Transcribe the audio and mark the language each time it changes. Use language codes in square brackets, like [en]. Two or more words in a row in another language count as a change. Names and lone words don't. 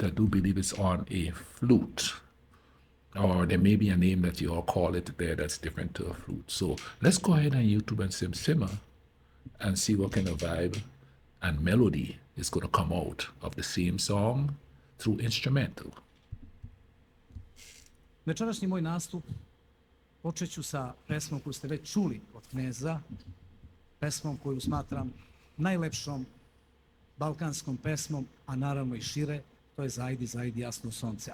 [en] I do believe it's on a flute, or there may be a name that you all call it there that's different to a flute. So let's go ahead and YouTube and simmer and see what kind of vibe and melody is going to come out of the same song through instrumental. [sr] Večerašnji moj nastup počet ću sa pesmom koju ste već čuli od Kneza, pesmom koju smatram najlepšom balkanskom pesmom, a naravno i šire, to je Žajdi, Žajdi, jasno sunce.